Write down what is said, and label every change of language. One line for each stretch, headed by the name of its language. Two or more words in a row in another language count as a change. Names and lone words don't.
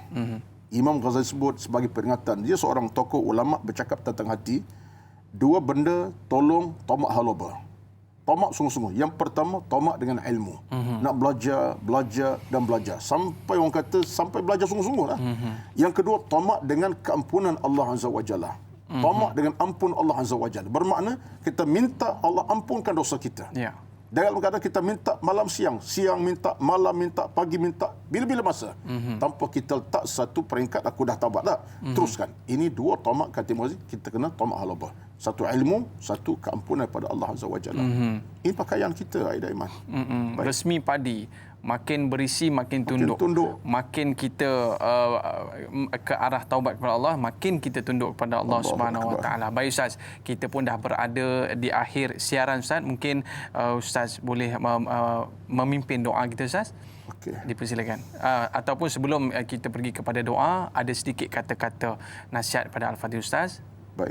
Malay: Imam Ghazali sebut sebagai peringatan. Dia seorang tokoh ulama bercakap tentang hati. Dua benda tolong tamak halaba. Tamak sungguh-sungguh. Yang pertama, tamak dengan ilmu. Nak belajar dan belajar. Sampai orang kata, sampai belajar sungguh-sungguh lah. Yang kedua, tamak dengan keampunan Allah
Arabic: عز وجل.
Malay: Tamak dengan ampun Allah
Arabic: عز وجل.
Malay: Bermakna, kita minta Allah ampunkan dosa kita. Ya. Dalam keadaan kita minta malam siang, siang minta, malam minta, pagi minta, bila-bila masa. Tanpa kita letak satu peringkat, aku dah taubat dah. Teruskan. Ini dua tamak kata Muazzin, kita kena tamak halabah. Satu ilmu, satu keampunan pada Allah
Arabic: عز وجل.
Malay: Ini pakaian kita, Aida Iman. Resmi padi. Makin berisi, makin tunduk. Makin kita ke arah taubat kepada Allah, makin kita tunduk kepada Allah
Arabic: سبحانه وتعالى.
Malay: Baik Ustaz, kita pun dah berada di akhir siaran Ustaz. Mungkin Ustaz boleh memimpin doa kita Ustaz. Okey. Dipersilakan. Ataupun sebelum kita pergi kepada doa, ada sedikit kata-kata nasihat pada Al-Fatih Ustaz. Baik.